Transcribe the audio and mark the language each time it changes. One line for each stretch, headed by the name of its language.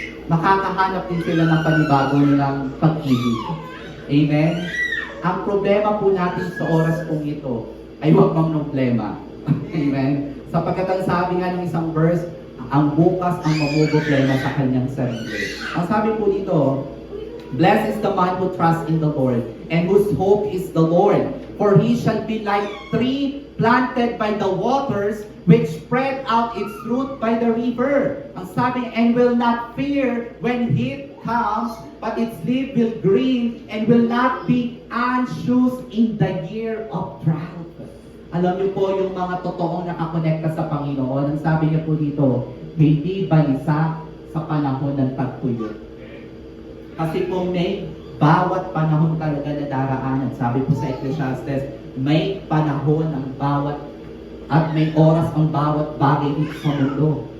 Filipino: Makakahanap din sila ng panibago nilang pag-ibig. Amen? Ang problema po natin sa oras pong ito ay huwag mang problema. Amen? Sapagkat ang sabi nga ng isang verse, ang bukas ang mamoproblema sa kanyang sarili. Ang sabi po dito,
English: blessed is the man who trusts in the Lord and whose hope is the Lord. For he shall be like tree planted by the waters, which spread out its root by the river.
Filipino: Ang sabi,
English: and will not fear when heat comes, but its leaf will green and will not be anxious in the year of drought.
Filipino: Alam niyo po yung mga totoong nakakonekta sa Panginoon. Ang sabi niya po dito, hindi balisa sa panahon ng tagtuyot. Kasi po may bawat panahon talaga na daraanan. Sabi po sa Ecclesiastes, may panahon ang bawat at may oras ang bawat bagay dito sa mundo.